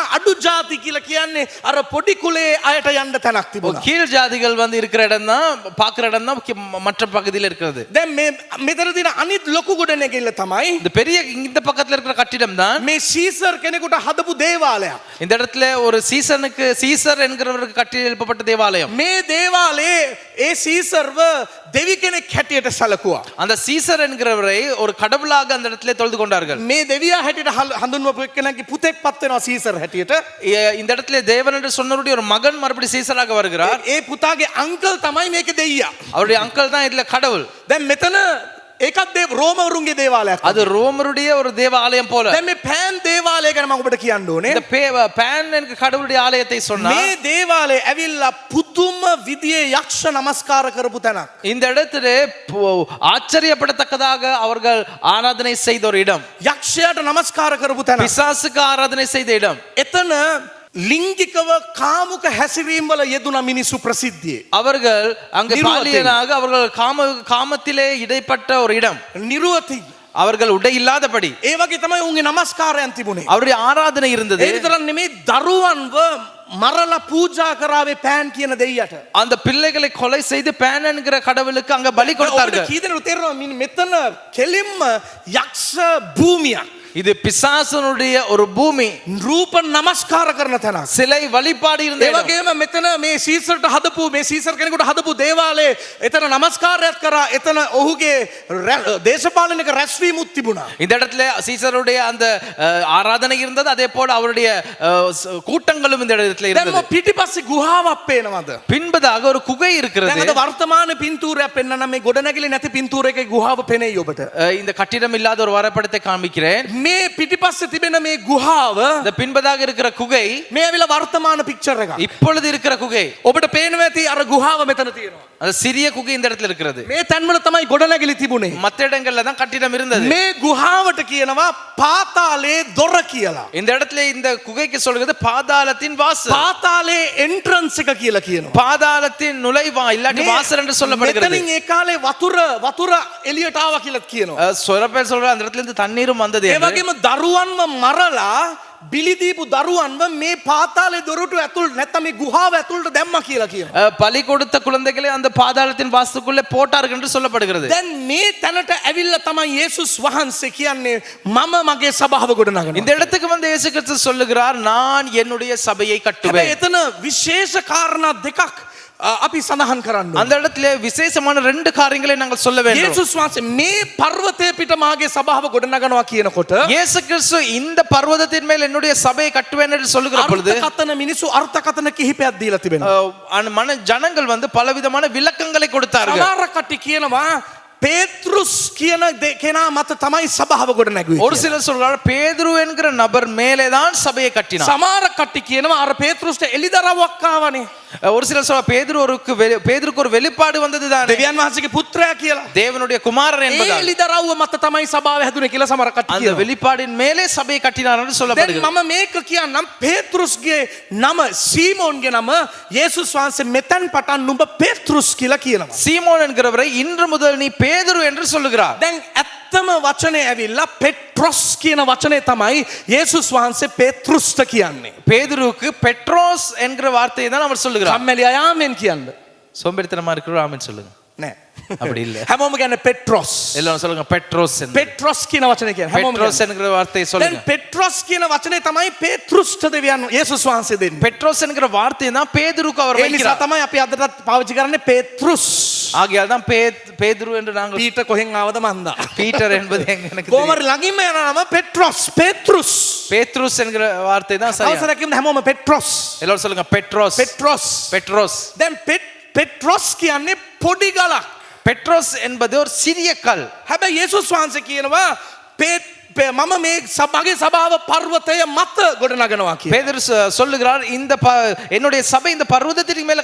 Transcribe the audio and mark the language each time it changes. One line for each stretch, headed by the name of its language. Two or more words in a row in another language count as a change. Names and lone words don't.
Sinhala: අඩු ಜಾති කියලා කියන්නේ අර පොඩි කුලේ අයට යන්න තැනක් තිබුණා.
Tamil: கீழ் ஜாதிகள் வந்து இருக்கிற இடம் தான், பார்க்கிற இடம் தான் மற்ற பகுதியில் இருக்கிறது.
Sinhala: දැන් මේ මෙතන තියෙන අනිත් ලොකු ගොඩනැගිල්ල තමයි
Tamil: இந்த பெரிய இந்த பக்கத்துல இருக்கிற கட்டிடம் தான்
Sinhala: මේ සීසර් කෙනෙකුට හදපු දේවාලයක්.
Tamil: இந்த இடத்துல ஒரு சீசர் என்கிறவருக்கு கட்டி எழுப்பப்பட்ட தேவாலயம்.
Sinhala: මේ දේවාලයේ ඒ සීසර්ව දෙවි කෙනෙක් හැටියට සැලකුවා.
Tamil: அந்த சீசர் என்கிறவரை ஒரு கடவுளாக அந்த இடத்துல தொழுது கொண்டார்கள்.
Sinhala: මේ දෙවියා හැටියට හඳුන්වපු එක්කෙනාගේ පුතෙක් පත් වෙනවා සීසර් හැටියට.
Tamil: இந்த இடத்துல தேவன் என்று சொன்னவருடைய ஒரு மகன் மறுபடியும் சீசராக வருகிறார்.
Sinhala: ඒ පුතාගේ අංකල් තමයි මේකේ දෙයියා.
Tamil: அவருடைய அங்கிள் தான் இதுல கடவுள்.
Sinhala: දැන් මෙතන ඒකත් රෝමවරුන්ගේ දේවාලයක්.
Tamil: அது ரோமருடைய ஒரு தேவாலயம் போல.
Sinhala: දැන් මේ පෑන් දේවාලය ගැන මම ඔබට කියන්න ඕනේ.
Tamil: இந்த பேன் என்கிற கடவுளுடைய ஆலயத்தை சொன்னா
Sinhala: මේ දේවාලය ඇවිල්ලා පුදුම විදියේ යක්ෂ නමස්කාර කරපු තැනක්.
Tamil: இந்த இடத்துல ஆச்சரியப்படத்தக்கதாக அவர்கள் ஆராதனை செய்த ஒரு இடம்.
Sinhala: යක්ෂයාට නමස්කාර කරපු තැනක්.
Tamil: பிசாசுக்கு ஆராதனை செய்த இடம்.
Sinhala: එතන லிங்கிකව කාමුක හැසිරීම් වල යෙදුන මිනිස්සු ප්‍රසිද්ධියේ.
Tamil: அவர்கள் அங்க பாலியலாக அவர்கள் காமத்திலே இடைப்பட்ட ஒரு இடம்.
Sinhala: නිරුවති.
Tamil: அவர்கள் உடை இல்லாதபடி
Sinhala: ඒ වගේ තමයි උන්ගේ නමස්කාරයන් තිබුණේ.
Tamil: அவருடைய ஆராதனை இருந்தது.
Sinhala: ඒ විතරක් නෙමෙයි දරුවන්ව මරලා පූජා කරාවේ පෑන් කියන දෙයියට.
Tamil: அந்த பிள்ளைகளை கொலை செய்து பேன் என்கிற கடவுளுக்கு அங்க பலி கொடுத்தார்கள்.
Sinhala: කීදෙනෙකුට තේරෙනවා මෙතන කෙලින්ම යක්ෂ භූමියක්.
Tamil: இது பிசாசனுடைய ஒரு பூமி.
Sinhala: රූප නමස්කාර කරන තැනක්.
Tamil: சிலை வழிபாடு இருந்த
Sinhala: ඒ
Tamil: இடம்.
Sinhala: වගේම මෙතන මේ සීසර්ට හදපු මේ සීසර් කෙනෙකුට හදපු දේවාලයේ එතන නමස්කාරයක් කරා. එතන ඔහුගේ දේශපාලනික රැස්වීමුත් තිබුණා.
Tamil: இந்த இடத்துல சீசருடைய அந்த ஆராதனை இருந்தது, அதே போல அவருடைய கூட்டங்களும் இந்த இடத்துல
Sinhala: දැන්
Tamil: இருந்தது.
Sinhala: පිටිපස්සේ ගුහාවක් පේනවද?
Tamil: பின்பதாக ஒரு குகை இருக்கிறது.
Sinhala: දැන් අද වර්තමාන පින්තූරයක් පෙන්වන්න මේ ගොඩනැගිලි නැති පින්තූරයක ගුහාව පෙනෙයි ඔබට.
Tamil: இந்த கட்டிடம் இல்லாத ஒரு வரைபடத்தை காண்பிக்கிறேன்.
Sinhala: මේ පිටිපස්සේ තිබෙන මේ ගුහාව
Tamil: இந்த பின்பதாக இருக்கிற குகை
Sinhala: මේ ඇවිල්ලා වර්තමාන පික්චර් එකක්.
Tamil: இப்பொழுது இருக்கிற குகை.
Sinhala: ඔබට පේනවා ඇති අර ගුහාව මෙතන තියෙනවා.
Tamil: அந்த சிறிய குகை இந்த இடத்துல இருக்கிறது.
Sinhala: මේ තැන්වල තමයි ගොඩනැගිලි තිබුණේ.
Tamil: மற்ற இடங்கள்ல தான் கட்டிடம் இருந்தது.
Sinhala: මේ ගුහාවට කියනවා පාතාලේ දොර කියලා.
Tamil: இந்த இடத்துல இந்த குகைக்கு சொல்கிறது பாதாளத்தின் வாசல்.
Sinhala: පාතාලේ එන්ට්‍රන්ස් එක කියලා කියනවා.
Tamil: பாதாளத்தின் நுழைவாயில் இல்லாட்டி வாசல் என்று சொல்லப்படுகிறது.
Sinhala: මෙතනින් ඒ කාලේ වතුර එළියට ආවා කියලා කියනවා.
Tamil: சொரப்பேர் சொல்ற அந்த இடத்துல இருந்து தண்ணீரும் வந்தது.
Sinhala: ඒ වගේම දරුවන්ව මරලා බිලි දීපු දරුවන්ව මේ පාතාලේ දොරටු ඇතුළට නැත්නම් මේ ගුහාව ඇතුළට දැම්මා කියලා කියනවා.
Tamil: பலி கொடுத்த குழந்தைகளை அந்த பாதாளத்தின் வாசலுக்குள்ளே போட்டார்கள் என்று சொல்லப்படுகிறது.
Sinhala: දැන් මේ තැනට ඇවිල්ලා තමයි යේසුස් වහන්සේ කියන්නේ මම මගේ සභාව ගොඩනගනවා.
Tamil: இந்த இடத்துக்கு வந்து இயேசு கிறிஸ்து சொல்லுகிறார், நான் என்னுடைய சபையை கட்டுவேன்.
Sinhala: එතන විශේෂ කාරණා දෙකක් අපි සඳහන් කරන්න ඕනේ.
Tamil: அந்த இடத்துல விசேஷமான ரெண்டு காரியங்களை நாங்கள் சொல்ல வேண்டும்.
Sinhala: යේසුස් වහන්සේ මේ පර්වතය පිට මාගේ සභාව ගොඩනගනවා කියනකොට
Tamil: இயேசு கிறிஸ்து இந்த பர்வதத்தின் மேல் என்னுடைய சபையை கட்டுவேன் என்று சொல்லுகிற பொழுது
Sinhala: අර්ථකථන මිනිස්සු අර්ථකථන කිහිපයක් දීලා තිබෙනවා.
Tamil: ஜனங்கள் வந்து பலவிதமான விளக்கங்களை கொடுத்தார்கள்.
Sinhala: සමහර කට්ටිය කියනවා பேத்ருஸ் කියන කෙනා මත තමයි සභාව ගොඩනැගුවේ.
Tamil: ஒரு சிலர் சொல்றாங்க பேதுரு என்கிற நபர் மேலே தான் சபையை கட்டினார்.
Sinhala: සමහර කට්ටිය කියනවා අර පේත්‍රුස්ට එලිදරව්වක් ආවනේ.
Tamil: ஒரு சிலர் சொல்றாங்க பேதுருக்கு ஒரு வெளிப்பாடு வந்தது தான்.
Sinhala: දෙවියන් වහන්සේගේ පුත්‍රයා කියලා.
Tamil: தேவனுடைய குமாரர்
Sinhala: ඒ
Tamil: என்பதால்
Sinhala: එලිදරව්ව මත තමයි සභාව හැදුනේ කියලා සමහර කට්ටිය
Tamil: அந்த
Sinhala: කියනවා.
Tamil: வெளிப்பாடின் மேலே சபையை கட்டினார் என்று
Sinhala: දැන්
Tamil: சொல்லப்படுகிறது.
Sinhala: මම මේක කියන්නම් පේත්‍රුස්ගේ නම සීමෝන්ගේ නම යේසුස් වහන්සේ මෙතෙන් පටන් නුඹ පේත්‍රුස් කියලා කියනවා.
Tamil: சீமோன் என்கிறவரை இன்று முதல் நீ பேதுரு என்று சொல்லுகிறார்.
Sinhala: දැන් ඇත්තම වචනේ ඇවිල්ලා පෙට්‍රොස් කියන වචනේ තමයි යේසුස් වහන්සේ පේත්‍රුස්ට කියන්නේ.
Tamil: பேதுருக்கு பெட்ரோஸ் என்கிற வார்த்தையை தான் அவர் சொல்லுகிறார்.
Sinhala: කම්මැලි අය ආමෙන් කියන්න.
Tamil: சோம்பேறித்தனமா இருக்கிற ஆமென் சொல்லுங்க.
Sinhala: නෑ.
Tamil: அப்படி இல்ல.
Sinhala: හැමෝම කියන්නේ පෙට්‍රොස්.
Tamil: எல்லாரும் சொல்லுங்க பெட்ரோஸ் என்று.
Sinhala: පෙට්‍රොස් කියන වචනේ කියන්නේ හැමෝම
Tamil: பெட்ரோஸ் என்கிற வார்த்தையை
Sinhala: දැන්
Tamil: சொல்லுங்க.
Sinhala: පෙට්‍රොස් කියන වචනේ තමයි පේත්‍රුස්ට දෙවියන් යේසුස් වහන්සේ දෙන්නේ.
Tamil: பெட்ரோஸ் என்கிற வார்த்தையை தான் பேதுருக்கு அவர்
Sinhala: ඒ නිසා
Tamil: வைக்கிறார்.
Sinhala: තමයි අපි අදටත් පාවිච්චි කරන්නේ පේත්‍රුස්.
Tamil: ஆகையால் தான் பேதுரு என்று நாங்கள்
Sinhala: පීටර් කොහෙන් ආවද මන්දා.
Tamil: பீட்டர் என்பது எனக்கு
Sinhala: කොහමද ළඟින්ම යන නම පෙට්‍රොස්. පේත්‍රුස්.
Tamil: பேத்ருஸ் என்கிற வார்த்தை தான் சரியா.
Sinhala: අවසරකින් හැමෝම පෙට්‍රොස්.
Tamil: எல்லாரும் சொல்லுங்க பெட்ரோஸ்.
Sinhala: පෙට්‍රොස්.
Tamil: பெட்ரோஸ்.
Sinhala: දැන් පෙට්‍රොස් කියන්නේ පොඩි ගලක්.
Tamil: பெட்ரோஸ் என்பது ஒரு சிறிய கல்.
Sinhala: හැබැයි යේසුස් වහන්සේ කියනවා මම මේ සභාවේ සභාව පර්වතය මත ගොඩනගනවා කියලා.
Tamil: பேதுரு சொல்லுகிறார், இந்த என்னுடைய சபை இந்த பர்வதத்தின் மேல